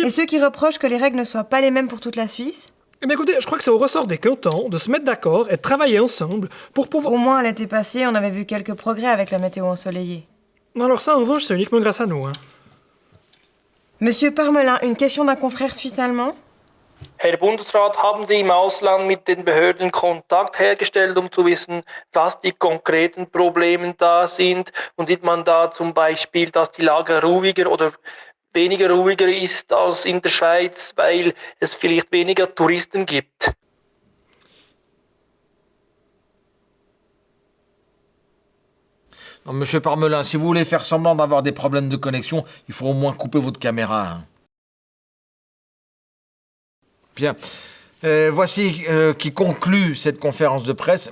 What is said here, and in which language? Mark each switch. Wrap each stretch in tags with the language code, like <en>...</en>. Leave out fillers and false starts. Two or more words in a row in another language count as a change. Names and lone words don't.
<fr>Et ceux qui reprochent que les règles ne soient pas les mêmes pour toute la Suisse? Eh bien écoutez, je crois que c'est au ressort des cantons de se mettre d'accord et de travailler ensemble pour pouvoir... Au moins, l'été passé, on avait vu quelques progrès avec la météo ensoleillée. Alors ça, en revanche, c'est uniquement grâce à nous. Monsieur Parmelin, une question d'un confrère suisse-allemand?</fr> <de>Herr Bundesrat, haben Sie im Ausland mit den Behörden Kontakt hergestellt, um zu wissen, was die konkreten Probleme da sind? Und sieht man da zum Beispiel, dass die Lage ruhiger oder weniger ruhiger ist als in der Schweiz, weil es vielleicht weniger Touristen gibt?</de> <fr>Non, Monsieur Parmelin, si vous voulez faire semblant d'avoir des problèmes de connexion, il faut au moins couper votre caméra. Bien. Voici qui conclut cette conférence de presse.</fr>